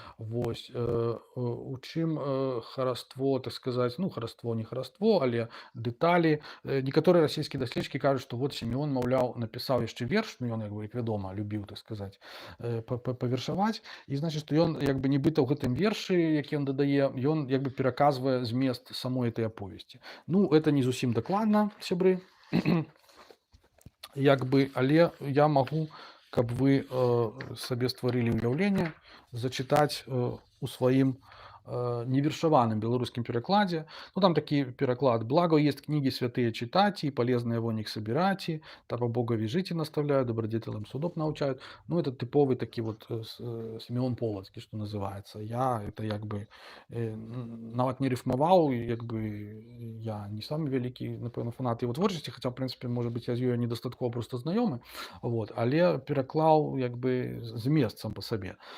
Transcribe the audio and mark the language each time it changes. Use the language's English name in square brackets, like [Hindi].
[Belarusian] Вось, у чым хараство, так сказаць, ну, хараство, не хараство, але дэталі. Некаторыя расійскія даследчыкі кажуць, што вот Сімеон, маўляў, напісаў яшчэ верш, ну, ён, як бы, як вядома, любіў, так сказаць, павершаваць, і, значыць, што ён, як бы, нібыта ў гэтым вершы, які ён дадае, ён, як бы, пераказвае змест самой этой аповесці. Ну, это не зусім дакладна, сябры. Як бы, але я магу, каб вы сабе стварылі ўяўленне, зачытаць у сваім невершаваным беларускім перакладзе. Ну, там такі пераклад: [Russian] «Благо есть книги святые читать, и полезные во них собирать, того Бога вяжите наставляют, добродетелям судов научают». [Belarusian] Ну, это типовый такі вот Сімеон Полацкі, што называецца. Я это як бы нават не рифмаваў, як бы я не самы вялікі, напэўна, фанат яго творчасці, хаця, в прынцыпе, можа быць, я з ёй недастаткова проста знаёмы, вот, але пераклаў як бы змест сам па сабе.